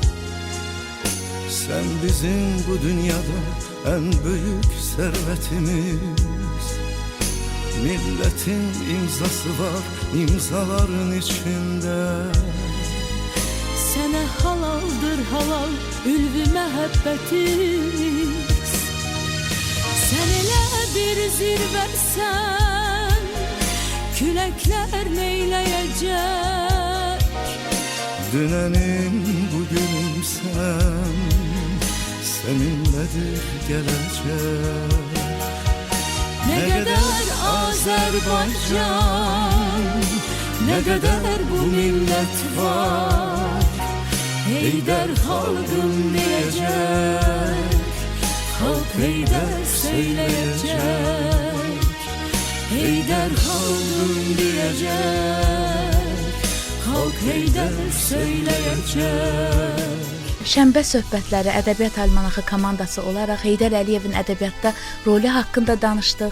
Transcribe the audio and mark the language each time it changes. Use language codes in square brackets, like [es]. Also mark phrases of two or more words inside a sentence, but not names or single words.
[tr] Sen bizim bu dünyada en büyük servetimiz. Milletin imzası var imzaların içinde. [az] Sənə halaldır halal ülvü məhəbbətimiz. Sən elə bir zirvəsən, küləklər neyləyəcək? [tr] Dünənim bugünüm sen, seninledir gelecek. Ne kadar Azerbaycan, ne kadar bu millet var. Heydər xalqım diyecek, halk Heydər söyleyecek. Heydər xalqım diyecek, halk Heydər söyleyecek. [az] Şənbə söhbətləri Ədəbiyyat Almanaxı komandası olaraq Heydər Əliyevin ədəbiyyatda rolu haqqında danışdıq.